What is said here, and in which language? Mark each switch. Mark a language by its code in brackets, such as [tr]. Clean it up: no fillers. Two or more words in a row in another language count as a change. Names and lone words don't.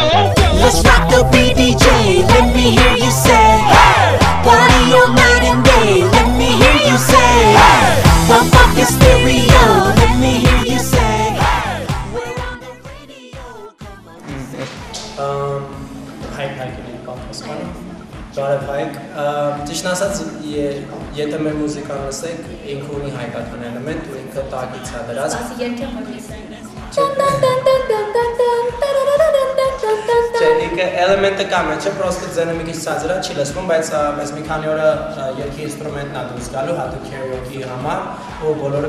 [en] Let's rock the beat DJ, let me hear you say hey, party all night and day, let me hear you say hey, bump up your stereo, let me hear you say hey, we're on the radio, come on. [hy] Հայկ պատասխանը Բարև հայկ, ճիշտ ասած, եթե մեր մուզիկան լսեք, ինքը ունի հայկական էլեմենտ ու ինքը տակից է դրած։ Ասի երկեմ հոգիս Չէ, ինքը էլեմենտը կա մեջը, պրոստը ձենը մի քիչ ցածր է, չի լսվում, բայց այս մի քանի օրը երկի ինստրումենտն է դուրս գալու, հատուկ քարիոկեի համար, ու բոլորը